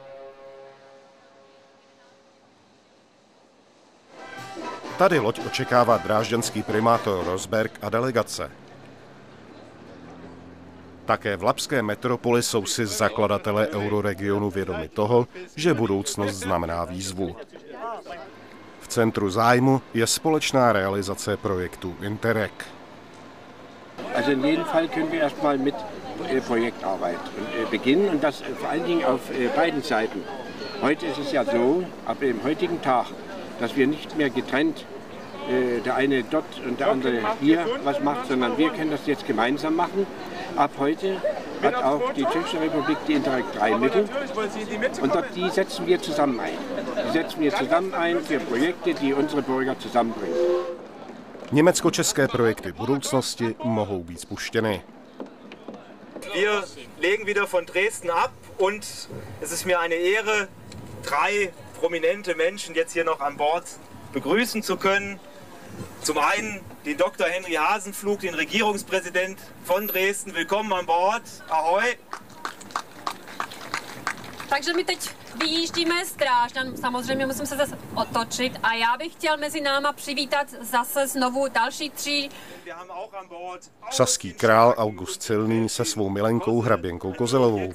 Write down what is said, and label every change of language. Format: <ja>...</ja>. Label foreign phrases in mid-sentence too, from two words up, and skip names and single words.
<cs>Tady loď očekává drážďanský primátor Rosberg a delegace. Také v labské metropoli jsou si zakladatelé euroregionu vědomi toho, že budoucnost znamená výzvu. V centru zájmu je společná realizace projektu Interreg.</cs> <de>Also in jedem Fall können wir erstmal mit Projektarbeit beginnen und das vor allen Dingen auf beiden Seiten. Heute ist es ja so, ab dem heutigen Tag, dass wir nicht mehr getrennt der eine dort und der andere hier was macht, sondern wir können das jetzt gemeinsam machen. Ab heute hat auch die Tschechische Republik die Interreg 3 Mittel und die setzen wir zusammen ein. Die setzen wir zusammen ein für Projekte, die unsere Bürger zusammenbringen.</de> <cs>Německo-české projekty budoucnosti mohou být spuštěny.</cs> <de>Wir legen wieder von Dresden ab und es ist mir eine Ehre, 3 prominente Menschen jetzt hier noch an Bord begrüßen zu können. Zum einen den Dr. Henry Hasenpflug, den Regierungspräsident von Dresden. Willkommen an Bord.</de> <cs>Ahoj. Takže my teď vyjíždíme z Drážďan, samozřejmě musím se zase otočit a já bych chtěl mezi náma přivítat zase znovu další 3. Saský král August Silný se svou milenkou hraběnkou Kozelovou.</cs>